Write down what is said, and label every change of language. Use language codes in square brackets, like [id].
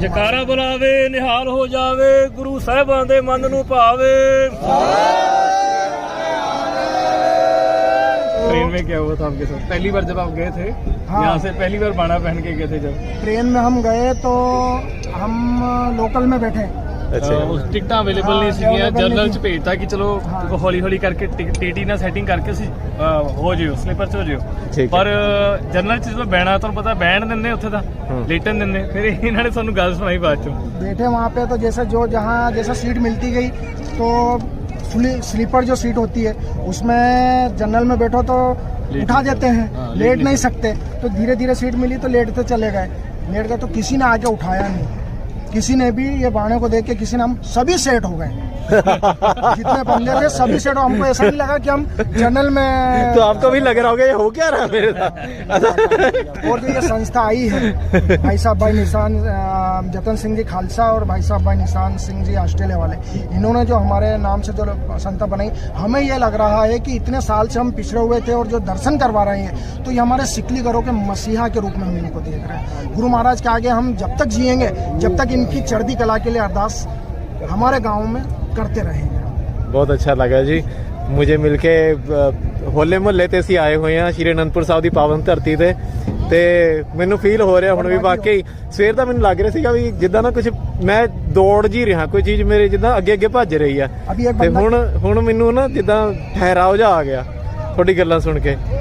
[pa] जकारा बुलावे निहाल हो जावे, गुरु साहिबां दे मन नू भावे। [hi] ट्रेन में क्या हुआ था आपके साथ पहली बार जब आप गए थे? हाँ। यहाँ से पहली बार बाना पहन के गए थे जब? ट्रेन में हम गए तो हम लोकल में बैठे, [pa] ਟਿਕਟਾਂ ਅਵੇਲੇਬਲ ਨਹੀਂ ਸੀਗੀਆਂ, ਜਨਰਲ ਚ ਭੇਜਤਾ ਕਿ ਚਲੋ ਹੌਲੀ ਹੌਲੀ ਕਰਕੇ ਟੀਟੀ ਨਾਲ ਸੈਟਿੰਗ ਕਰਕੇ ਅਸੀਂ ਹੋ ਜਿਓ, ਸਲੀਪਰ ਚ ਹੋ ਜਿਓ। ਪਰ ਜਨਰਲ ਚ ਜਦੋਂ ਬਹਿਣਾ, ਤੁਹਾਨੂੰ ਪਤਾ ਬਹਿਣ ਦਿੰਦੇ ਉੱਥੇ ਤਾਂ, ਲੇਟਣ ਦਿੰਦੇ। ਫਿਰ ਇਹਨਾਂ ਨੇ ਸਾਨੂੰ ਗੱਲ ਸੁਣਾਈ ਬਾਅਦ ਚੋਂ। [hi] बैठे वहाँ पे तो जैसे जो जहाँ जैसा सीट मिलती गई, तो स्लीपर जो सीट होती है उसमें जनरल में बैठो तो उठा देते हैं, लेट नहीं सकते, तो धीरे धीरे सीट मिली तो लेटते चले गए, तो किसी ने आके उठाया नहीं, किसी ने भी ये बाणे को देख के किसी ने, हम सभी सेट हो गए जितने बंदे थे सभी सेट हो। हमको ऐसा नहीं लगा कि हम जनरल में। तो आपको भी लग रहा होगा ये हो क्या रहा है मेरे साथ। और जो ये संस्था आई है, भाई साहब भाई निशान जतन सिंह जी खालसा और भाई साहब भाई निशान सिंह जी ऑस्ट्रेलिया वाले, इन्होंने जो हमारे नाम से जो संस्था बनाई, हमें ये लग रहा है कि इतने साल से हम पिछड़े हुए थे और जो दर्शन करवा रहे हैं, तो ये हमारे सिकली घरों के मसीहा के रूप में हम इनको देख रहे हैं। गुरु महाराज के आगे हम जब तक जिएंगे, जब तक इनकी चढ़ती कला के लिए अरदास हमारे गाँव में करते रहेंगे। बहुत अच्छा लगा जी मुझे मिलके। [pa] ਹੋਲੇ ਮਹੱਲੇ ਤੇ ਅਸੀਂ ਆਏ ਹੋਏ ਆ ਸ਼੍ਰੀ ਅਨੰਦਪੁਰ ਸਾਹਿਬ ਦੀ ਪਾਵਨ ਧਰਤੀ ਤੇ ਮੈਨੂੰ ਫੀਲ ਹੋ ਰਿਹਾ ਹੁਣ ਵੀ, ਵਾਕਈ ਸਵੇਰ ਦਾ ਮੈਨੂੰ ਲੱਗ ਰਿਹਾ ਸੀਗਾ ਵੀ ਜਿੱਦਾਂ ਨਾ ਕੁਝ ਮੈਂ ਦੌੜ ਜੀ ਰਿਹਾ, ਕੋਈ ਚੀਜ਼ ਮੇਰੇ ਜਿੱਦਾਂ ਅੱਗੇ ਅੱਗੇ ਭੱਜ ਰਹੀ ਆ, ਤੇ ਹੁਣ ਮੈਨੂੰ ਨਾ ਜਿੱਦਾਂ ਠਹਿਰਾਓ ਜਾ ਆ ਗਿਆ ਤੁਹਾਡੀ ਗੱਲਾਂ ਸੁਣ ਕੇ।